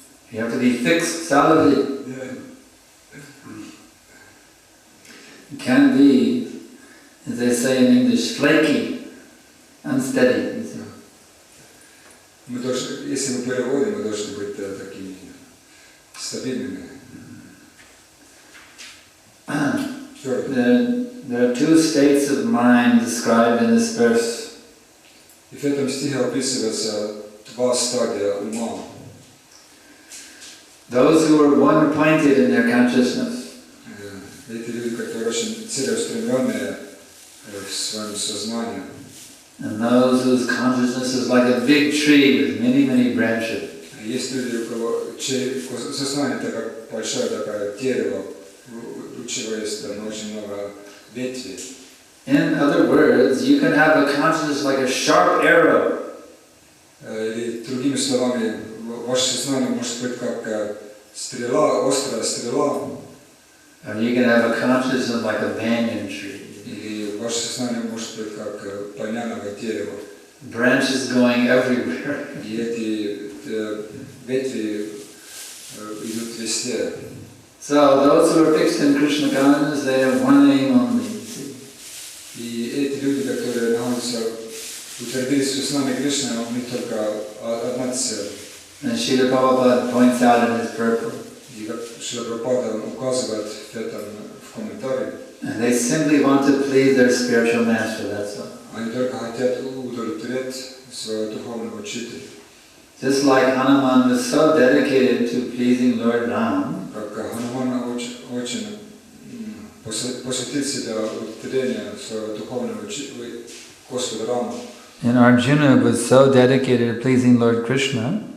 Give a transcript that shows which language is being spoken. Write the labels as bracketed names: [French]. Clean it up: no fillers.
[English] You have to be fixed solidly. You can't be, as they say in English, flaky, unsteady. [Russian] Мы должны, если мы переводим, мы должны быть такими стабильными. [English] There are two states of mind described in this verse. [Russian] И в этом стихе описывается два стадия ума. [English] Those who are one-pointed in their consciousness. [Russian] Эти люди, которые очень целеустремленные в своем сознании. [English] And those whose consciousness is like a big tree with many, many branches. [Russian] Есть люди, у кого сознание это как большое такое дерево, у чего есть там очень много ветвей. [English] In other words, you can have a consciousness like a sharp arrow. [Russian] Или другими словами, ваше сознание может быть как стрела, острая стрела. [English] Or you can have a consciousness like a banyan tree. [Russian] Или ваше сознание может быть как банановое дерево. [English] Branches going everywhere. [Russian] И эти ветви идут везде. [English] So those who are fixed in Krishna consciousness, they have one aim only. [Russian] И эти люди, которые находятся, утвердились в сознании Кришны, у них только одна цель. [English] And Srila Prabhupada points out in his purport. [Russian] И Шрила Прабхупада указывает в этом в комментарии. [English] And they simply want to please their spiritual master, that's all. [Russian] Они только хотят удовлетворять своего духовного учителя. [English] Just like Hanuman was so dedicated to pleasing Lord Ram, [Russian] Как Хануман очень посвятил себя удовлетворению своего духовного учителя Господа Рама. [English] and Arjuna was so dedicated to pleasing Lord Krishna,